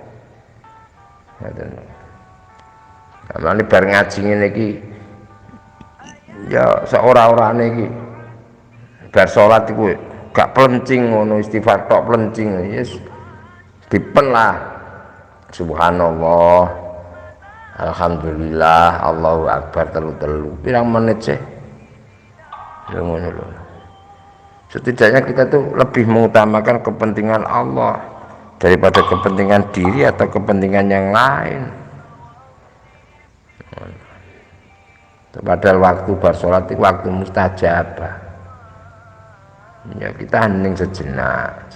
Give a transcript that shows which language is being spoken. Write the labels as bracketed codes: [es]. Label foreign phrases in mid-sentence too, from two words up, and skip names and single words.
[jv] Nah, ini bareng ngaji ngene iki ya seorang-orane iki bar salat iku gak plencing ngono istighfar tok plencing yes dipen lah [ar] سبحان الله الحمد لله الله أكبر [jv] telu-telu pirang menit sih ya ngono lho. [id] Setidaknya kita tuh lebih mengutamakan kepentingan Allah daripada kepentingan diri atau kepentingan yang lain. Padahal waktu bar salat itu waktu mustajabah. Ya kita hening sejenak.